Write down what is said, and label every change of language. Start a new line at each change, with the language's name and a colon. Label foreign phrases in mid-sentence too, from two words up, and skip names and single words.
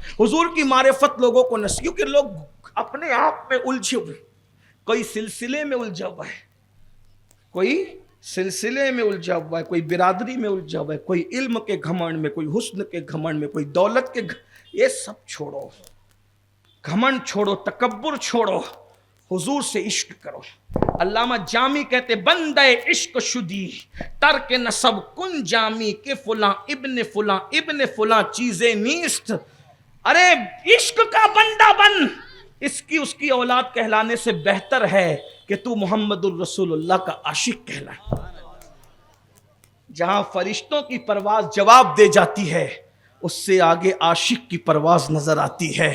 Urdu: حضور کی معرفت لوگوں کو نصیب, کیونکہ لوگ اپنے آپ میں الجھے ہوئے, کوئی سلسلے میں الجھا ہوا ہے, کوئی سلسلے میں الجھا ہوا ہے, کوئی برادری میں الجھا ہوا ہے, کوئی علم کے گھمنڈ میں, کوئی حسن کے گھمنڈ میں, کوئی دولت کے یہ سب چھوڑو, گھمنڈ چھوڑو, تکبر چھوڑو, حضور سے عشق کرو. علامہ جامی کہتے
Persian: بندے عشق شدی ترک نسب کن جامی کے فلاں ابن فلاں چیزیں نیست.
Urdu: ارے عشق کا بندہ بن, اس کی اولاد کہلانے سے بہتر ہے کہ تو محمد الرسول اللہ کا عاشق کہلائے. جہاں فرشتوں کی پرواز جواب دے جاتی ہے, اس سے آگے عاشق کی پرواز نظر آتی ہے.